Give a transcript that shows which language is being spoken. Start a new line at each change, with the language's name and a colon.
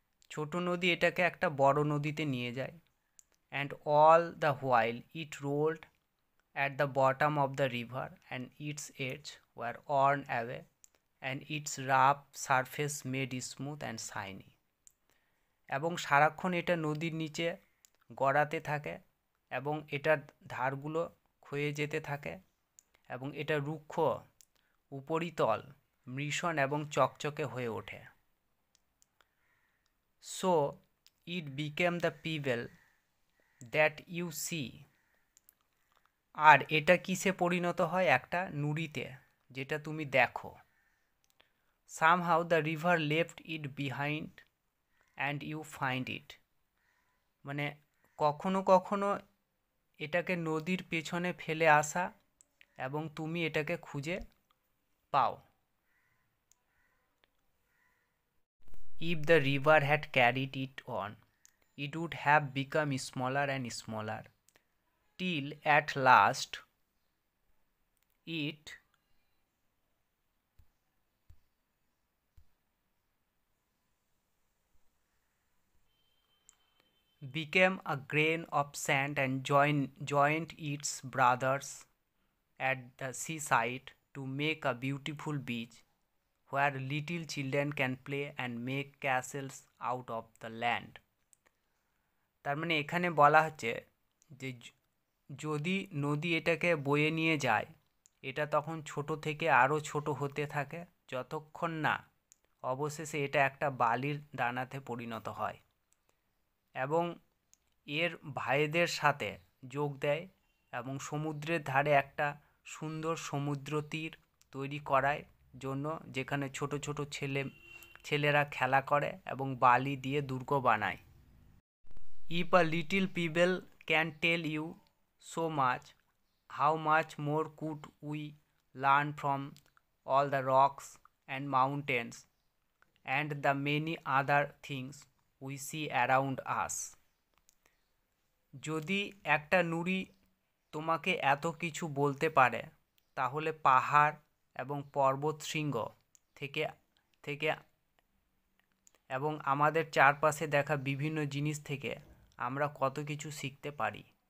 Bangla: ছোট নদী এটাকে একটা বড় নদীতে নিয়ে যায়।
English: And all the while it rolled at the bottom of the river and its edges were worn away and its rough surface made smooth and shiny.
Bangla: এবং সারাক্ষণ এটা নদীর নিচে গড়াতে থাকে এবং এটার ধারগুলো ক্ষয়ে যেতে থাকে এবং এটা রুক্ষ উপরিতল মৃষণ এবং চকচকে হয়ে ওঠে।
English: So it became the pebble that you see.
Bangla: আর এটা কিসে পরিণত হয়? একটা নুড়িতে, যেটা তুমি দেখো।
English: Somehow the river left it behind and you find it.
Bangla: মানে কখনো কখনো এটাকে নদীর পেছনে ফেলে আসা এবং তুমি এটাকে খুঁজে পাও।
English: If the river had carried it on, it would have become smaller and smaller till at last it became a grain of sand and joined its brothers at the seaside to make a beautiful beach where little children can play and make castles out of the land.
Bangla: তার মানে এখানে বলা হচ্ছে যে যদি নদী এটাকে বয়ে নিয়ে যায়, এটা তখন ছোট থেকে আরও ছোট হতে থাকে, যতক্ষণ না অবশেষে এটা একটা বালির দানাতে পরিণত হয় এবং এর ভাইদের সাথে যোগ দেয় এবং সমুদ্রের ধারে একটা সুন্দর সমুদ্র তীর তৈরি করার জন্য, যেখানে ছোট ছোট ছেলেরা খেলা করে এবং বালি দিয়ে দুর্গ বানায়।
English: If a little people can tell you so much, how much more could we learn from all the rocks and mountains and the many other things we see around us?
Bangla: যদি একটা নুড়ি তোমাকে এত কিছু বলতে পারে, তাহলে পাহাড় এবং পর্বত শৃঙ্গ থেকে থেকে এবং আমাদের চারপাশে দেখা বিভিন্ন জিনিস থেকে আমরা কত কিছু শিখতে পারি।